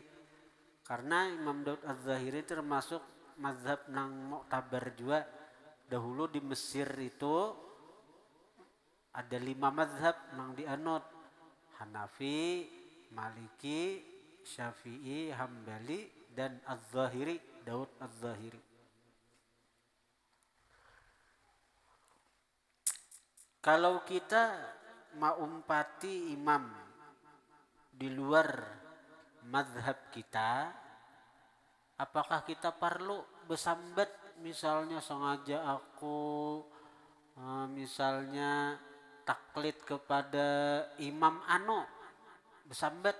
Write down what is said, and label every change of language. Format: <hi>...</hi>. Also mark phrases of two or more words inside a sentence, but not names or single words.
<bjn>Karena Imam Daud Az-Zahiri termasuk mazhab nang mu'tabar juga. Dahulu di Mesir itu ada 5 mazhab nang dianut. Hanafi, Maliki, Syafi'i, Hambali, dan Az-Zahiri, Daud Az-Zahiri. Kalau kita maumpati imam di luar mazhab kita, apakah kita perlu besambat misalnya sengaja aku misalnya taklid kepada imam ano besambat?</bjn>